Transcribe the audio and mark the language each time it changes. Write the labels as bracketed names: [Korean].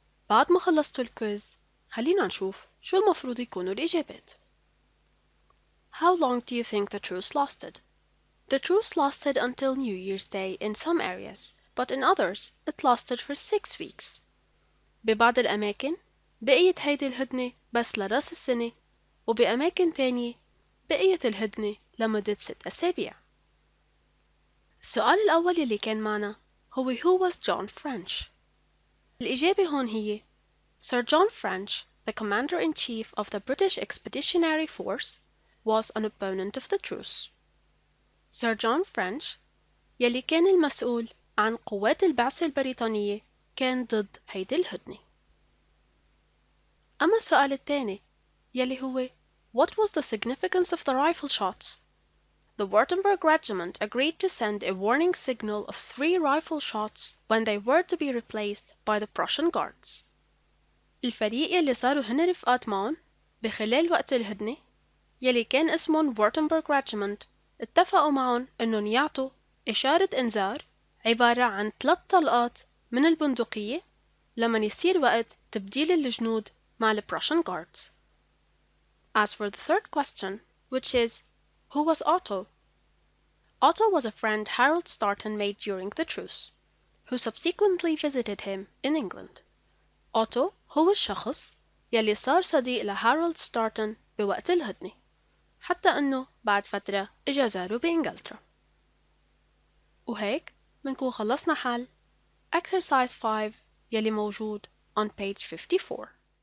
[Arabic] بعد ما خلصتوا الكويز خلينا نشوف شو المفروض يكونوا الإجابات. [English] How long do you think the truce lasted? The truce lasted until New Year's Day in some areas, but in others it lasted for 6 weeks. [Arabic] ببعض الأماكن بقيت هيدي الهدنة بس لراس السنة، وبأماكن تانية بقيت الهدنة لمدة 6 أسابيع. السؤال الأول يلي كان معنا هو [English] Who was John French؟ [Arabic] الإجابة هون هي [English] Sir John French, the commander-in-chief of the British Expeditionary Force, was an opponent of the truce. [Arabic] Sir John French يلي كان المسؤول عن قوات البعثة البريطانية كان ضد هيدي الهدنة. أما السؤال الثاني يلي هو [English] What was the significance of the rifle shots? The Württemberg regiment agreed to send a warning signal of 3 rifle shots when they were to be replaced by the Prussian Guards. [Arabic] الفريق يلي صاروا هن رفقات معهم بخلال وقت الهدنة يلي كان اسمهم Württemberg regiment اتفقوا معهم انهم يعطوا إشارة إنذار عبارة عن 3 طلقات من البندقية لما يصير وقت تبديل الجنود مع the Prussian Guards. [English] As for the third question, which is Who was Otto? Otto was a friend Harold Startin made during the truce, who subsequently visited him in England. [Arabic] Otto هو الشخص يلي صار صديق لهارولد ستارتن بوقت الهدنة، حتى أنه بعد فترة إجا زاره بإنجلترا. وهيك منكون خلصنا حل exercise 5 يلي موجود [English] on page 54.